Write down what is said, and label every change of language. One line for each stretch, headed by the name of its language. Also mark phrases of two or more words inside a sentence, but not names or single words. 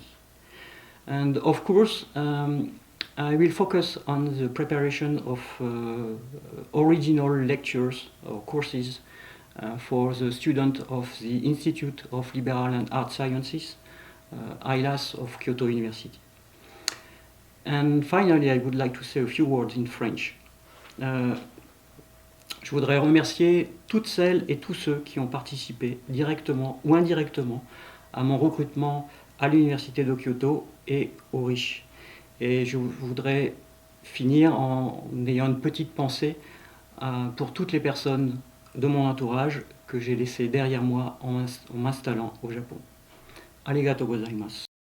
English: And of course, I will focus on the preparation of original lectures or courses for the students of the Institute of Liberal and Art Sciences, ILAS of Kyoto University. And finally, I would like to say a few words in French.
French: Je voudrais remercier toutes celles et tous ceux qui ont participé directement ou indirectement à mon recrutement à l'Université de Kyoto et au RICH. Et je voudrais finir en ayant une petite pensée pour toutes les personnes de mon entourage que j'ai laissées derrière moi en m'installant au Japon.
Japanese: ありがとうございます.